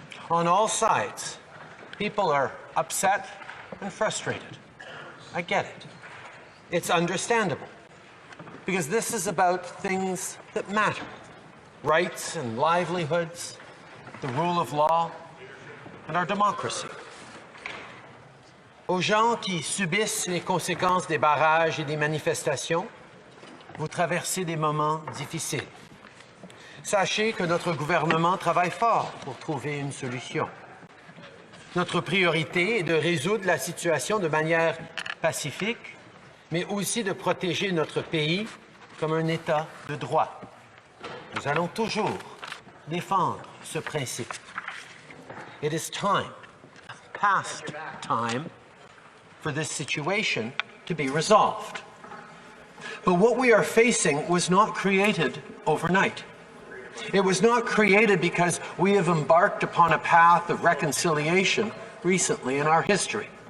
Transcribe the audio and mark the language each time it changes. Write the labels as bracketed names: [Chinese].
[English] On all sides, people are upset and frustrated. I get it. It's understandable, because this is about things that matter. Rights and livelihoods, the rule of law, and our democracy. [French] Aux gens qui subissent les conséquences des barrages et des manifestations, vous traversez des moments difficiles. Sachez que notre gouvernement travaille fort pour trouver une solution. Notre priorité est de résoudre la situation de manière pacifique, mais aussi de protéger notre pays comme un État de droit. Nous allons toujours défendre ce principe. [English] It is time, past time, for this situation to be resolved. But what we are facing was not created overnight. It was not created because we have embarked upon a path of reconciliation recently in our history.